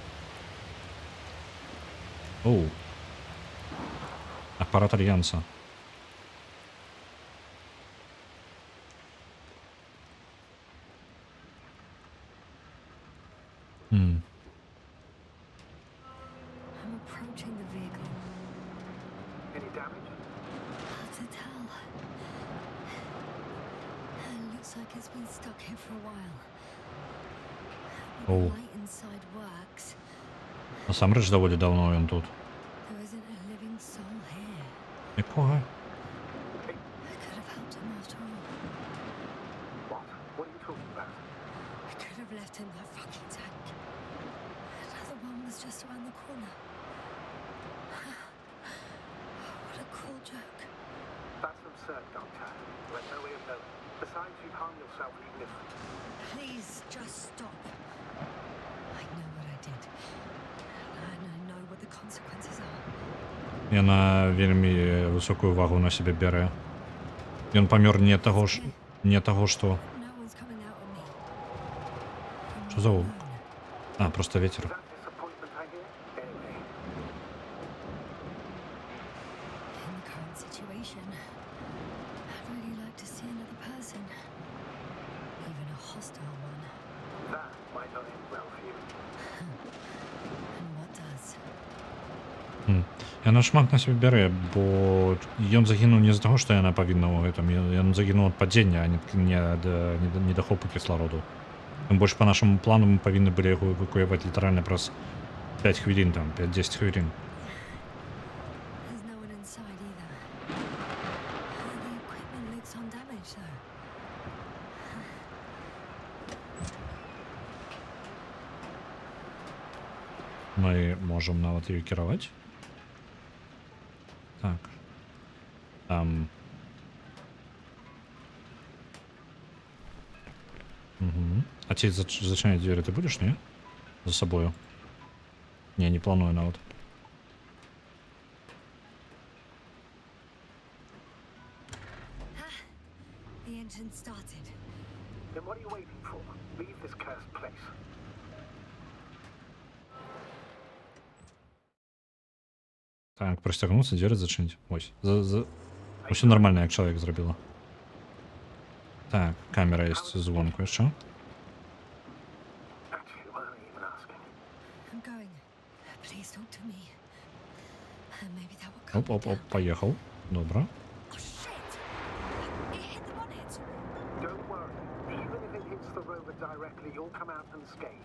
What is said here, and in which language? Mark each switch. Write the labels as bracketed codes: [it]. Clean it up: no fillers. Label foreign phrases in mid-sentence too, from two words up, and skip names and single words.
[be] Оу. Апарат Альянса. [en] I'm approaching the vehicle. Any damage? Hard to tell. It looks like it's been stuck here for a while. But Oh. the light inside works. [be] Насамрэч даволі даўно ён тут. [en] There isn't a living soul here. [be] Якога? [en] I could have helped him after all. What? What are you talking about? I could have left him that fucking tank. Another one was just around the corner. What a cruel joke. That's absurd, Doctor. You had no way of knowing. Besides, you'd harm yourself even if... Please, just stop. I know what I did. And I know what the consequences are. [be] Яна вельмі высокую вагу на сябе бярэ. Ён памёр не таго ж, што... [en] No one's coming out on me. [be] Што за гук? А, [ru] просто ветер. [en] That disappointment I hear? Anyway, In the current situation, I'd really like to see another person. Even a hostile one. that might not end well for you. And what does? [be] Яна шмат на сябе бярэ, бо ён загінуў не з-за таго, што яна павінна ў гэтым. Ён загінуў ад падзення, а не ад недахопу кіслароду. Тым больш па нашаму плану мы павінны былі яго эвакуяваць літаральна праз 5 хвілін, там, 5-10 хвілін. [en] There's no one inside either. The equipment looks undamaged though. [be] Мы можам нават ёй кіраваць. Так. А ці зачыняць дзверы ты будзеш, не? За сабою. Не, не планую нават. [en] The engine started. Then what are you waiting for? Leave this cursed place. [be] Так, простягнуцца, дзверы зачыніць. Вось. Усё нармальна, як чалавек зрабіла. Так, камера ёсць звонку яшчэ. [en] Actually, why don't you even ask? I'm going. Please talk to me. Maybe that will calm me Оп-оп-оп, down. [be] паехаў. Добра. [en] Oh shit! It hit the bonnet. Don't worry. Even if it hits the rover directly, you'll come out unscathed.